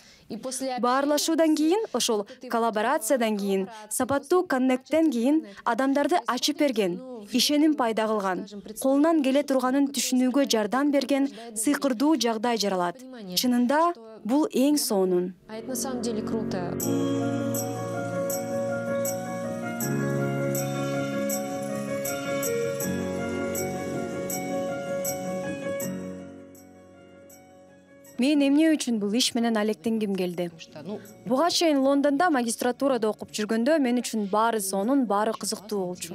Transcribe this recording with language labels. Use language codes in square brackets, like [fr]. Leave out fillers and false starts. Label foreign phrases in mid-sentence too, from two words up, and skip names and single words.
[ky] Баарлашуудан кийин, ошол коллаборациядан кийин, сапаттуу коннекттен кийин адамдарды ачып берген, ишеним пайда кылган, колунан келе турганын түшүнүүгө жардам берген сыйкырдуу жагдай жаралат. Чынында бул эң сонун. [ru] Это на самом деле круто. [ky] Мен эмне үчүн бул иш менен алектенгим келди. Буга чейин Лондондо магистратурада окуп жүргөндө мен үчүн баары сонун, баары кызыктуу болчу.